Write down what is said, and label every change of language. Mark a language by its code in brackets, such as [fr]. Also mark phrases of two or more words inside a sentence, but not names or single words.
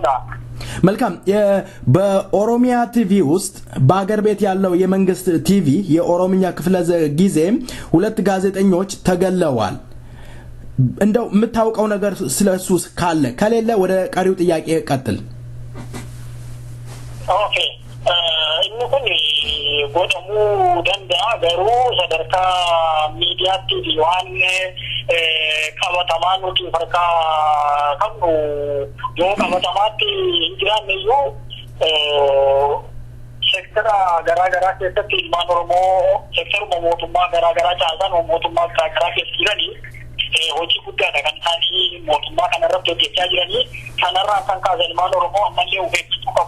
[am] መልካም። በኦሮሚያ ቲቪ ውስጥ በአገር ቤት ያለው የመንግስት ቲቪ የኦሮሚያ ክፍለ ጊዜ 2 ጋዜጠኞች ተገለዋል። እንደው የምታውቀው ነገር ስለሱ ካለ ከሌለ ወደ ቀሪው ጥያቄ ቀጥል። [om] Okay. Inni kun godhamuu danda'a garuu sadarkaa miidiyaatti waan qabatamaa nuti harkaa qabnu yoo qabatamaatti hin jiraanne iyyuu sektara garaagaraa keessatti ilmaan Oromoo sektaruma mootummaa garaagaraa caalaa mootummaa garaagaraa keessa jiranii hojii guddaadha kan isaanii mootummaa kanarratti hojjechaa jiranii kanarraa kan kaasan ilmaan Oromoo ammallee hubachuu qabu.